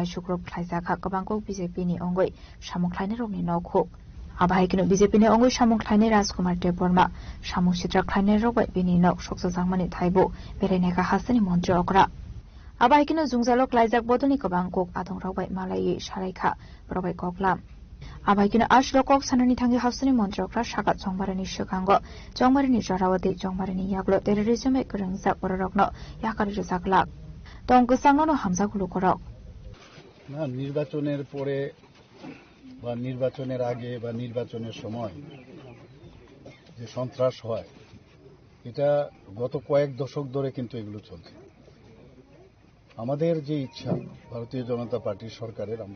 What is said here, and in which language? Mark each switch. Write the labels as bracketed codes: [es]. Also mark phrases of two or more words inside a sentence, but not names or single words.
[trp] शुक्रब ख्लायजाखा गोबांखौ बिजेपिनि अंगै सामुं ख्लायनि रौनि नखु आबाहायकिनो बिजेपिनि अंगै सामुं ख्लायनि राजकुमार देबवर्मा सामुं सित्रा ख्लायनि रावबाय बिनि नक सकसा जांमानि थाइबो बेरायनायका हासनि मन्त्री अकरा आबाहायकिनो जुंजालो ख्लायजाक बदनि गोबांखौ आदं रावबाय मालाय सालायखा बरावै गगलाम आबाहायकिनो आश्लो कक साननि थांगि हासनि मन्त्री अकरा सागा चंबारिनि सिगांगो चंबारिनि जरावदे चंबारिनि यागलो टेररिजमे गोरोंजा बररकनो याकारि रजाकला तंगसांनो हामजागुलो करक [bn] না নির্বাচনের পরে বা নির্বাচনের আগে বা নির্বাচনের সময় যে সন্ত্রাস হয় এটা গত কয়েক দশক ধরে কিন্তু এগুলো চলছে আমাদের যে ইচ্ছা ভারতীয় জনতা পার্টি সরকারের আমরা